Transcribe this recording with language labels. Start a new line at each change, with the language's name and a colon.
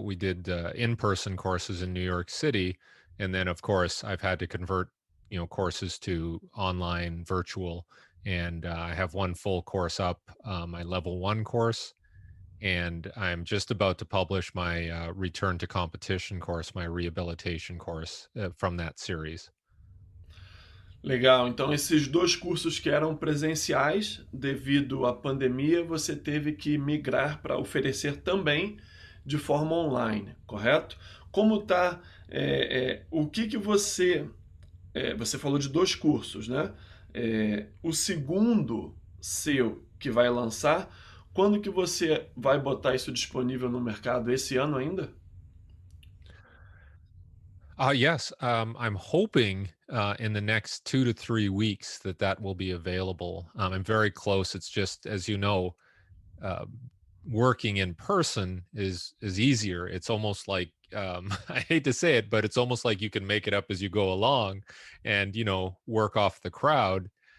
English: We did in-person courses in New York City, and then of course I've had to convert, courses to online, virtual. And I have one full course up, my level 1 course, and I'm just about to publish my return to competition course, my rehabilitation course from that series.
Portuguese: Legal, então esses dois cursos que eram presenciais, devido à pandemia, você teve que migrar para oferecer também de forma online, correto? Como tá, o que você, você falou de dois cursos, né? O segundo seu que vai lançar, quando que você vai botar isso disponível no mercado? Esse ano ainda?
English: Yes, I'm hoping in the next 2 to 3 weeks that will be available. I'm very close. It's just, as you know, uh, working in person is easier. It's almost like I hate to say it, but it's almost like you can make it up as you go along, and work off the crowd.